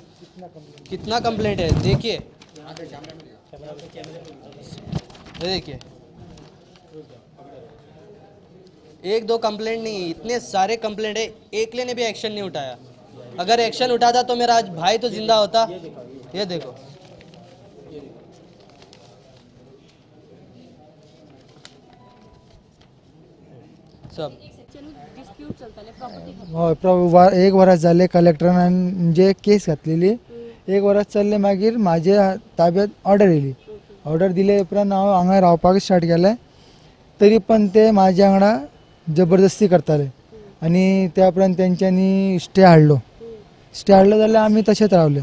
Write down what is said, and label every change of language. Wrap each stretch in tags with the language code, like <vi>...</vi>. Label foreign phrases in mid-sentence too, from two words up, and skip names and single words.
<hi>कितना कंप्लेंट है देखिए, ये देखिए, एक दो कंप्लेंट नहीं, इतने सारे कंप्लेंट है, एकले ने भी एक्शन नहीं उठाया। अगर एक्शन उठाता तो मेरा आज भाई तो जिंदा होता। ये देखो, सब</hi> <kok>होय एक वरास झाले कलेक्टरान म्हणजे केस घातलेली, एक वरास चल्ले मागीर माझ्या ताब्यात ऑर्डर येयली। ऑर्डर दिले उपरांत हांव हांगा रावपाक स्टार्ट केलें, तरी पण ते माझ्या वांगडा जबरदस्ती करताले आणि त्या उपरांत तेंच्यांनी स्टे हाडलो जाल्यार आमी तशेंच रावले।</kok>